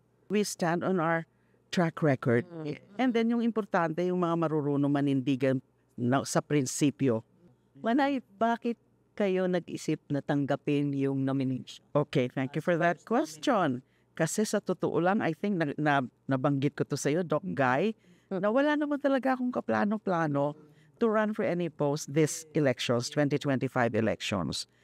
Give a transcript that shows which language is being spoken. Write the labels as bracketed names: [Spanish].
[English] We stand on our track record. [Filipino] And then yung importante, yung mga marurunong manindigan sa prinsipyo. Manay, bakit kayo nag-isip na tanggapin yung nomination? [English] Okay, thank you for that question. [Filipino] Kasi sa totoo lang, [English] I think [Filipino] nabanggit ko to sa iyo, Doc Guy, na wala naman talaga akong kaplano-plano [English] to run for any post this elections, 2025 elections.